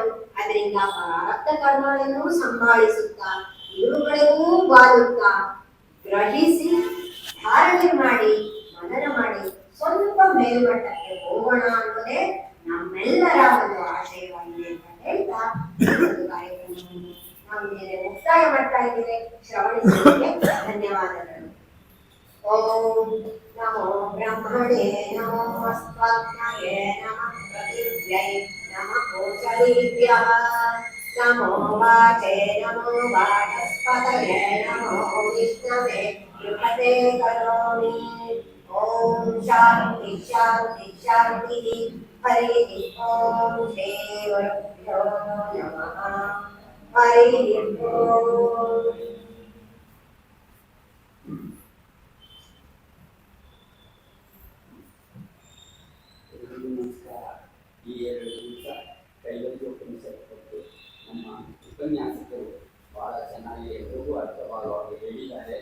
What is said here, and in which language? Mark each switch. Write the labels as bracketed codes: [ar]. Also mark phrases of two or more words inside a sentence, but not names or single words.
[kn] ಅದರಿಂದ ಪ್ರಾರಬ್ಧ ಕರ್ಮಗಳನ್ನು ಸಂಭಾಳಿಸುತ್ತಾ, ಇವುಗಳಿಗೂ ಬಾಳುತ್ತಾ ಗ್ರಹಿಸಿ ಧಾರಣೆ ಮಾಡಿ ಮನನ ಮಾಡಿ ಸ್ವಲ್ಪ ಮೇಲ್ಮಟ್ಟಕ್ಕೆ ಹೋಗೋಣ ಅನ್ನೋದೇ ನಮ್ಮೆಲ್ಲರ ಒಂದು ಆಶಯವಾಗಿದೆ ಅಂತ ಹೇಳ್ತಾ ಒಂದು ಕಾರ್ಯಕ್ರಮವನ್ನು ನಾವು ಮೇಲೆ ಮುಕ್ತಾಯ ಮಾಡ್ತಾ ಇದ್ದೇವೆ. ಶ್ರವಣಿಸಿದ್ದಕ್ಕೆ ಧನ್ಯವಾದಗಳು. [sa] ಓಂ ನಮೋ ಬ್ರಹ್ಮಣೇ ನಮೋ ಅಸ್ಮತ್ಮಯೇ ನಮಃ ಪ್ರತಿಭ್ಯೈ ನಮಃ ಕೋಶಲೇಭ್ಯಃ ನಮೋ ವಾಚೇ ನಮೋ ವಾಚಸ್ಪತಯೇ ನಮೋ ವಿಷ್ಣವೇ ಯುಗತೆ ಕರೋಮಿ. ಓಂ ಶಾಂತಿ ಶಾಂತಿ ಶಾಂತಿ. ಹರಿ ಓಂ ಶ್ರೀ ಗುರುಭ್ಯೋ ನಮಃ. ಹರಿ ಓಂ. [kn] ನಮಸ್ಕಾರ. ಈ 2 ದಿವಸ ಕೈವಲ್ಯೋಪನಿಷತ್ ಬಗ್ಗೆ ನಮ್ಮ ಉಪನ್ಯಾಸಕರು ಬಹಳ ಚೆನ್ನಾಗಿ ಎಲ್ರಿಗೂ ಅರ್ಥವಾಗುವಾಗ ಹೇಳಿದ್ದಾರೆ.